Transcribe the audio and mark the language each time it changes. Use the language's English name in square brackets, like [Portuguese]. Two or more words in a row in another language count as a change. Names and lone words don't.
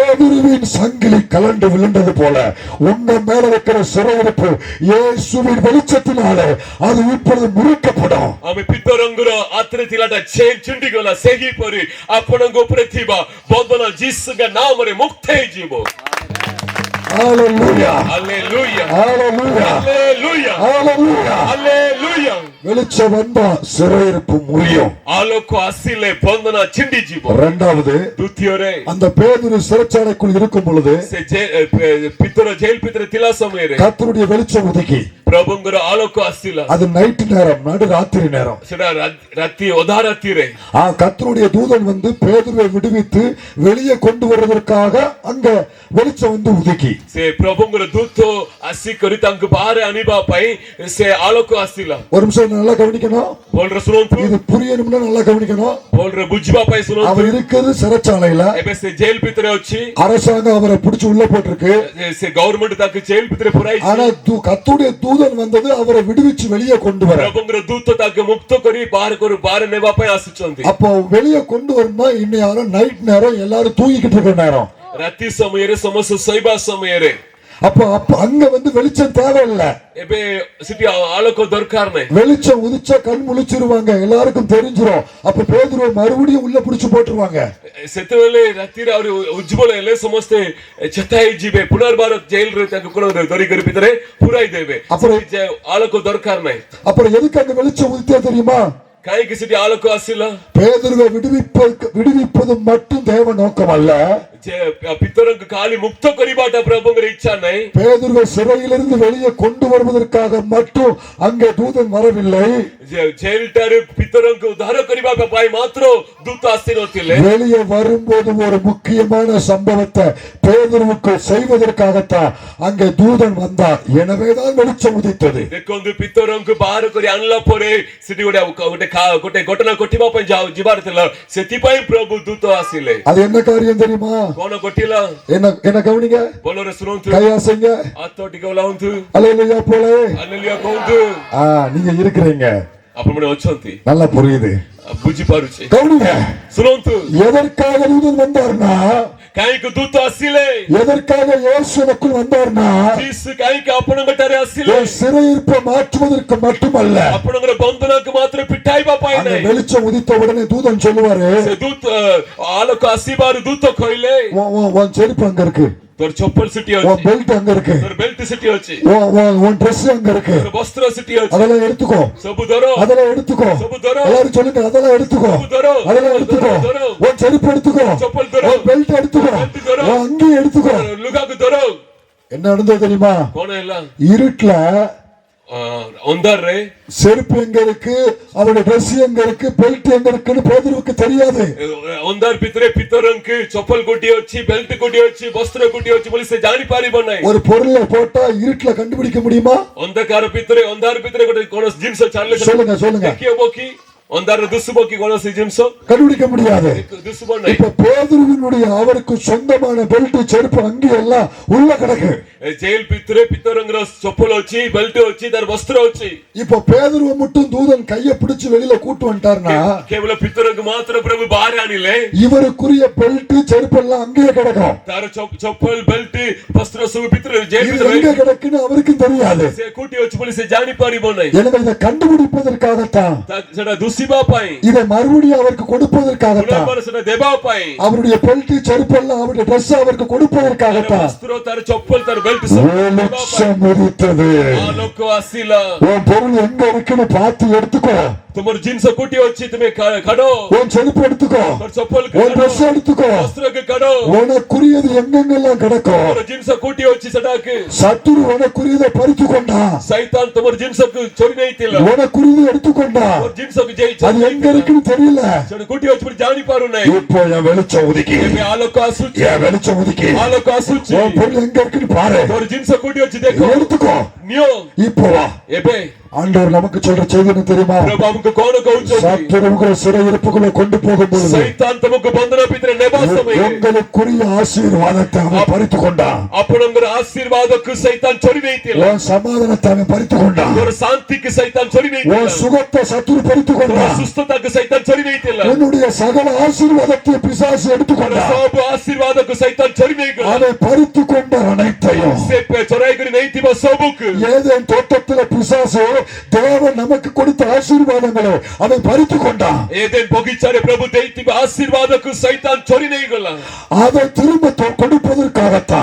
[Tamil] பேதுருவின் சங்கிலி கலண்டு விழுந்தது போல உங்க மேல இருக்கிற சிறையிருப்பு இயேசுவின் வெளிச்சத்தினாலே அது இப்பொழுது முறிக்கப்படும். [Odia] ଆମେ ପିତରଙ୍କର ଆତ୍ରେ ଥିଲାଟା ଛିଣ୍ଡିଗଲା ସେହିପରି ଆପଣଙ୍କ ଉପରେ ଥିବା ବନ୍ଧନ ଯୀଶୁଙ୍କ ନାମରେ ମୁକ୍ତ ହେଇଯିବ। Hallelujah. Hallelujah. Hallelujah. Hallelujah. Hallelujah. Hallelujah. [Tamil] வெளிச்சம் வந்தா சிறையிருப்பு முறியும். [Odia] ஆலோକ ଆସିଲେ ବନ୍ଧନ ଛିଣ୍ଡିଯିବ। [Tamil] இரண்டாவது [Odia] ଦ୍ୱିତୀୟରେ [Tamil] அந்த பேதுரு சிறைச்சாலைக்குள் இருக்கும் பொழுது [Odia] ସେ ପିତର ଜେଲ ଭିତରେ ଥିଲା ସମୟରେ [Tamil] கர்த்தருடைய வெளிச்சம் உதிக்கி [Odia] ପ୍ରଭୁଙ୍କର ଆଲୋକ ଆସିଲା। [Tamil] அது நைட் நேரம், நடு ராத்திரி நேரம். [Odia] ସେଟା ରାତି ଅଧା ରାତିରେ [Tamil] கர்த்தருடைய தூதன் வந்து பேதுருவை விடுவித்து வெளியே கொண்டு வருவதற்காக அங்க வெளிச்சம் வந்து உதிக்கி [Odia] ସେ ପ୍ରଭୁଙ୍କର ଦୂତ ଆସିକରି ତାଙ୍କୁ ବାହାରେ ଆଣିବା ପାଇଁ ସେ ଆଲୋକ ଆସିଲା। [Tamil] ஒரு நிமிஷம் நல்லா கவனிக்கணும். [Odia] ଭଲରେ ଶୁଣନ୍ତୁ, [Tamil] இது புரியணும்னா நல்லா கவனிக்கணும். [Odia] ଭଲରେ ବୁଝିବା ପାଇଁ ଶୁଣନ୍ତୁ। [Tamil] அவர் இருக்கிறது சிறைச்சாலையில. [Odia] ଏବେ ସେ ଜେଲ ଭିତରେ ଅଛି। [Tamil] அரசாங்கம் அவரை பிடிச்சு உள்ள போட்டிருக்கு. [Odia] ସେ ଗଭର୍ଣ୍ଣମେଣ୍ଟ ତାକୁ ଜେଲ ଭିତରେ ପୁରାଇଛି। [Tamil] ஆனா கர்த்தருடைய தூதன் வந்தது அவரை விடுவிச்சு வெளியே கொண்டு வர. [Odia] ପ୍ରଭୁଙ୍କର ଦୂତ ତାକୁ ମୁକ୍ତ କରି ବାହାରେ ନେବା ପାଇଁ ଆସିଛନ୍ତି। [Tamil] அப்போ வெளியே கொண்டு வரணும்னா இன்னும் நைட் நேரம், எல்லாரும் தூங்கிக்கிட்டு இருக்கிற நேரம், [Odia] ରାତି ସମୟରେ ସମସ୍ତେ ଶୋଇବା ସମୟରେ। [Tamil] அப்ப அங்க வந்து வெளிச்சம் தேவையில்லை. [Odia] ଏବେ ସେଠି ଆଲୋକ ଦରକାର ନାହିଁ। [Tamil] வெளிச்சம் உதிச்சா கண் முழிச்சிருவாங்க, எல்லாருக்கும் தெரிஞ்சிரும். அப்ப பேதுருவை மறுபடியும் உள்ள பிடிச்சு போட்டுருவாங்க. [Odia] ସେତେବେଳେ ରାତିରେ ଆହୁରି ଉଜ୍ଜବଳ ହେଲେ ସମସ୍ତେ ଚେତା ହେଇଯିବେ। ପୁନର୍ବାର ଜେଲରେ ତାଙ୍କୁ କୋଣ ଧରିକରି ଭିତରେ ପୁରାଇ ଦେବେ। ଆଲୋକ ଦରକାର ନାହିଁ। [Tamil] அப்புறம் எதுக்கு அங்க வெளிச்சம் உதித்தா தெரியுமா? [Odia] କାହିଁକି ସେଠି ଆଲୋକ ଆସିଲା? [Tamil] பேதுருவை விடுவிப்பது மட்டும் தேவ நோக்கம் அல்ல. [Odia] ପିତରଙ୍କୁ ଖାଲି ମୁକ୍ତ କରିବାଟା ପ୍ରଭୁଙ୍କର ଇଚ୍ଛା ନାହିଁ। [Tamil] பேதுருவை சிறையிலிருந்து வெளியே கொண்டு வருவதற்காக மட்டும் அங்கே தூதன் வரவில்லை. [Odia] ଜେଲଟାରୁ ପିତରଙ୍କୁ ଉଦ୍ଧାର କରିବା ପାଇଁ ମାତ୍ର ଦୂତ ଆସିନଥିଲେ। [Tamil] வெளியே வரும்போது ஒரு முக்கியமான சம்பவத்தை பேதுருவுக்கு செய்வதற்காகத்தான் அங்கே தூதன் வந்தார். எனவேதான் வெளிச்சம் உதித்தது. [Odia] ଦେଖନ୍ତୁ, ପିତରଙ୍କୁ ବାହାର କରି ଆଣିଲା ପରେ ସେଠି ଗୋଟେ ଘଟଣା ଘଟିବା ପାଇଁ ଯିବାର ଥିଲା। ସେଥିପାଇଁ ପ୍ରଭୁ ଦୂତ ଆସିଲେ। [Tamil] அது என்ன காரியம் தெரியுமா? [Odia] କଣ ଘଟିଲା? [Tamil] என்ன கவனிங்க, [Odia] ଭଲରେ ଶୁଣନ୍ତୁ, [Tamil] கையாசைங்க, [Odia] ହାତ ଟିକେ ଓଲାନ୍ତୁ, [Tamil] அல்லேலூயா போலே. [Odia] ହାଲେଲୁୟା କୁହନ୍ତୁ। [Tamil] நீங்க இருக்கிறீங்க, [Odia] ଆପଣମାନେ ଅଛନ୍ତି, [Tamil] நல்லா புரியுது, [Odia] ବୁଝିପାରୁଛି। [Tamil] கவனிங்க. [Odia] ଶୁଣନ୍ତୁ, [Tamil] எதற்காக தூதன் வந்தார்னா, [Odia] କାହିଁକି ଦୂତ ଆସିଲେ? [Tamil] எதற்காக இயேசுவுக்குள் வந்தார்னா, [Odia] ଯୀଶୁ କାହିଁକି ଆପଣଙ୍କ ଠାରେ ଆସିଲେ? [Tamil] சிறையிருப்பை மாற்றுவதற்கு மட்டுமல்ல, [Odia] ଆପଣଙ୍କର ବନ୍ଧନକୁ ମାତ୍ର ପିଟାଇବା ପାଇଁ [Tamil] அந்த [Odia] ନାହିଁ। [Tamil] வெளிச்சம் உதித்த உடனே தூதன் சொல்லுவாரு, [Odia] ସେ ଦୂତ ଆଲୋକ ଆସିବାରୁ ଦୂତ କହିଲେ, [Tamil] உன் செருப்பு அங்க இருக்கு, [Odia] ତୋର ଚପଲ ସେଠି [Tamil] உன் [Odia] ଅଛି, [Tamil] பெல்ட் அங்க இருக்கு, [Odia] ତୋର ବେଲ୍ଟ ସେଠି ଅଛି, [Tamil] உன் Dress அங்க இருக்கு, [Odia] ତୋର ବସ୍ତ୍ର ସେଠି ଅଛି, [Tamil] அதெல்லாம் எடுத்துக்கோ, [Odia] ସବୁ ଧର, [Tamil] அதெல்லாம் எடுத்துக்கோ. [Odia] ସବୁ ଧର, [Tamil] எல்லாரும் சொல்லுங்க, அதெல்லாம் எடுத்துக்கோ, [Odia] ସବୁ ଧର, [Tamil] அதெல்லாம் எடுத்துக்கோ. உன் செருப்பு எடுத்துக்கோ, [Odia] ଚପଲ ଧର, [Tamil] உன் பெல்ட் எடுத்துக்கோ, [Odia] ବେଲ୍ଟ ଧର, [Tamil] உன் அங்கி எடுத்துக்கோ. [Odia] ଲୁଗାକୁ ଧର। [Tamil] என்ன நடந்தது தெரியுமா? [Odia] କଣ ହେଲା? [Tamil] இருட்டுல [Odia] ଅନ୍ଧାରରେ [Tamil] செருப்பு எங்க இருக்கு, அவருடைய Dress எங்க இருக்கு, பெல்ட் எங்க இருக்குன்னு பேதுருவுக்கு தெரியாது. [Odia] ଅନ୍ଧାର ଭିତରେ ପିତରଙ୍କୁ ଚପଲ ଗୋଟିଏ ଅଛି, ବେଲ୍ଟ ଗୋଟିଏ ଅଛି, ବସ୍ତ୍ର ଗୋଟିଏ ଅଛି ବୋଲି ସେ ଜାଣି ପାରିବ ନାହିଁ। [Tamil] ஒரு பொருளை போட்டா இருட்டுல கண்டுபிடிக்க முடியுமா? [Odia] ଅନ୍ଧକାର ଭିତରେ ଗୋଟେ କୌଣସି ଜିନିଷ ଚାଲିଲେ [Tamil] சொல்லுங்க. [Odia] ଦେଖି ହବ କି? ଅନ୍ଧାରରେ ଦୁଷିବ କି କୌଣସି ଜିନିଷ? [Tamil] கண்டுபிடிக்க முடியாது. [Odia] ଦୁଷିବ ନାହିଁ। [Tamil] இப்ப பேதுருவினுடைய அவருக்கு சொந்தமான பெல்ட், செருப்பு, அங்கி எல்லாம் உள்ள கிடக்கு. [Odia] ଜେଲ ଭିତରେ ପିତରଙ୍କର ଚପଲ ଅଛି, ବେଲ୍ଟ ଅଛି, ତାର ବସ୍ତ୍ର ଅଛି। [Tamil] இப்ப பேதுருவை மட்டும் தூதன் கைய பிடிச்சு வெளியில கூட்டு வந்துட்டார்னா, [Odia] କେବଳ ପିତରଙ୍କୁ ମାତ୍ର ପ୍ରଭୁ ବାହାରେ ଆଣିଲେ [Tamil] இவருக்குரிய பெல்ட், செருப்பு எல்லாம் அங்கேயே கிடக்கும். [Odia] ତାର ଚପଲ, ବେଲ୍ଟ, ବସ୍ତ୍ର ସବୁ ଭିତରେ ଜେଲ [Tamil] இது [Odia] ଭିତରେ [Tamil] எங்க கிடக்குன்னு அவருக்கும் தெரியாது. [Odia] ସେ କୋଉଠି ଅଛି ବୋଲି ସେ ଜାଣି ପାରିବ ନାହିଁ। [Tamil] எனவே இதை கண்டுபிடிப்பதற்காகத்தான், [Odia] ସେଟା ଦୁଷିବା ପାଇଁ, [Tamil] இதை மறுபடியும் அவருக்கு கொடுப்பதற்காகத்தான், [Odia] ପୁନର୍ବାର ସେଟା ଦେବା ପାଇଁ, [Tamil] அவருடைய பெல்ட், செருப்பு எல்லாம் அவருடைய Dress அவருக்கு [Odia] ତାର [Tamil] கொடுப்பதற்காகத்தான் [Odia] ବସ୍ତ୍ର, ତାର ଚପଲ, ତାର ବେଲ୍ଟ [Tamil] வெளிச்சம் உதித்தது. [Odia] ଆଲୋକ ଆସିଲା। [Tamil] உன் பொருள் எங்க இருக்குன்னு பார்த்து எடுத்துக்கோ. [Odia] ତୁମର ଜିନିଷ କୋଉଠି ଅଛି ତୁମେ କାଢ। [Tamil] உன் செருப்பு எடுத்துக்கோ, [Odia] ତୋର ଚପଲ [Tamil] உன் Dress எடுத்துக்கோ. [Odia] ବସ୍ତ୍ରକୁ କାଢ। [Tamil] உனக்குரியது எங்கெங்கெல்லாம் கிடக்கும். [Odia] ତୋର ଜିନିଷ କୋଉଠି ଅଛି ସେଟାକୁ [Tamil] சத்துரு உனக்குரியதை பறித்து கொண்டா, [Odia] ସୈତାନ ତୁମର ଜିନିଷକୁ ଚୋରି ନେଇଥିଲା। [Tamil] உனக்குரியதை எடுத்துக்கொண்டா. [Odia] ତୋର ଜିନିଷକୁ [Tamil] அது எங்க இருக்குன்னு தெரியல. [Odia] ସେଟା କୋଉଠି ଅଛି ବୋଲି ଜାଣି ପାରୁନାହିଁ। [Tamil] இப்போ என் வெளிச்சம் உதிக்கி, [Odia] ଏବେ ଆଲୋକ ଆସୁଛି, [Tamil] என் வெளிச்சம் உதிக்கி. [Odia] ଆଲୋକ ଆସୁଛି। [Tamil] உன் பொருள் எங்க இருக்குன்னு பாரு, [Odia] ତୋର ଜିନିଷ କୋଉଠି ଅଛି ଦେଖ, [Tamil] எடுத்துக்கோ. [Odia] ନିଅ। [Tamil] இப்போ வா. [Odia] ଏବେ [Tamil] ஆண்டவர் நமக்கு சொல்ற செய்தி என்ன தெரியுமா? [Odia] ପ୍ରଭୁ ଆମକୁ କଣ କହୁଛନ୍ତି? [Tamil] சத்துரு உங்களை சிறையிருப்புக்குள்ள கொண்டு போகும் பொழுது [Odia] ସୈତାନ ତୁମକୁ ବନ୍ଧନ ଭିତରେ ନେବା ସମୟରେ [Tamil] உங்களுக்குரிய ஆசீர்வாதத்தை அவன் பறித்து கொண்டான். [Odia] ଆପଣଙ୍କର ଆଶୀର୍ବାଦକୁ ସୈତାନ ଚୋରି ନେଇଥିଲା। [Tamil] உன் சமாதானத்தை அவன் பறித்து கொண்டான். [Odia] ତୋର ଶାନ୍ତିକୁ ସୈତାନ ଚୋରି [Tamil] உன் [Odia] ନେଇଥିଲା। [Tamil] சுகத்தை சத்துரு பறித்து [Odia] ତୋର [Tamil] கொண்டான். [Odia] ସୁସ୍ଥତାକୁ ସୈତାନ ଚୋରି ନେଇଥିଲା। [Tamil] உன்னுடைய சகல ஆசீர்வாதத்தை பிசாசு எடுத்துக்கொண்டான். [Odia] ସବୁ ଆଶୀର୍ବାଦକୁ ସୈତାନ ଚୋରି ନେଇଗଲା। [Tamil] அதை பறித்து கொண்ட அனைத்தையும் [Odia] ସେ ଚୋରାଇ କରି ନେଇଥିବା ସବୁକୁ [Tamil] ஏதேன் தோட்டத்தில் பிசாசு தேவன் நமக்கு கொடுத்த ஆசீர்வாதங்களை அவன் பறித்து கொண்டான். [Odia] ଏଦେନ ବଗିଚାରେ ପ୍ରଭୁ ଦେଇଥିବା ଆଶୀର୍ବାଦକୁ ସୈତାନ ଚୋରି ନେଇଗଲା [Tamil] அதை திரும்ப கொடுப்பதற்காகத்தான்